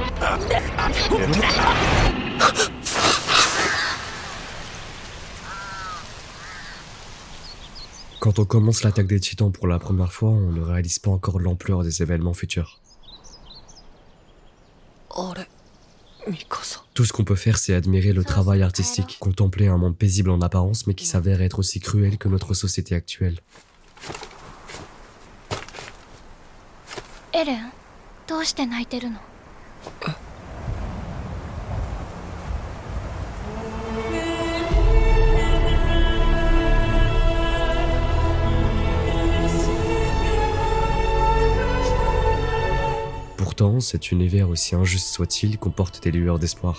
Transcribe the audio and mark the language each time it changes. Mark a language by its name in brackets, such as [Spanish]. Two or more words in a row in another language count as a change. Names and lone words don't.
[French] Quand on commence l'attaque des titans pour la première fois, on ne réalise pas encore l'ampleur des événements futurs. Tout ce qu'on peut faire, c'est admirer le travail artistique, contempler un monde paisible en apparence, mais qui s'avère être aussi cruel que notre société actuelle. [Japanese] エレン、どうして泣いてるの？ [French] Pourtant, cet univers, aussi injuste soit-il, comporte des lueurs d'espoir.